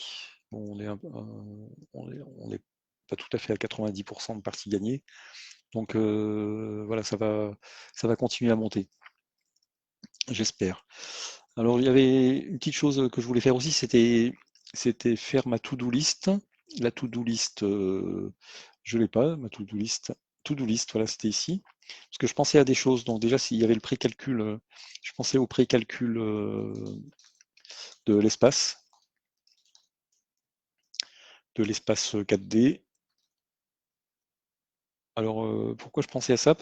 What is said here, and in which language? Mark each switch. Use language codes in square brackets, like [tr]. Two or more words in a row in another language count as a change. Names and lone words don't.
[fr] Bon, on est pas tout à fait à 90% de parties gagnées. Donc voilà, ça va continuer à monter, j'espère. Alors il y avait une petite chose que je voulais faire aussi, c'était faire ma [en] to-do list. La to-do list, [fr] je l'ai pas, [en] ma to-do list. To-do list, [fr] voilà, c'était ici. Parce que je pensais à des choses. Donc déjà, s'il y avait le précalcul, je pensais au précalcul de l'espace, de l'espace 4D. Alors pourquoi je pensais à ça?